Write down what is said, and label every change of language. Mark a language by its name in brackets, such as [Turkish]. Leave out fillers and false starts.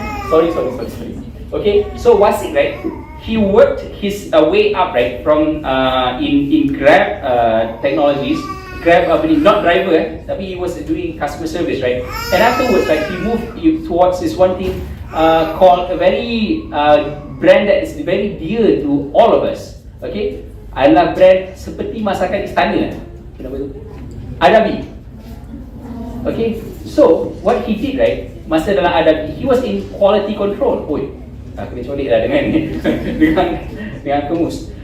[English] Sorry. Okay, so Wasik, right? He worked his way up, right, from in Grab technologies. Grab, not driver, tapi he was doing customer service, right? And afterwards, right, he moved towards this one thing called a very brand that is very dear to all of us. [Malay] Okay, adalah brand seperti masakan istana. Kenapa tu? Adabi. [English] Okay, so what he did, right, [Malay] masa dalam Adabi, [English] he was in quality control. [Malay] Oi, aku ni colik lah dengan kemus.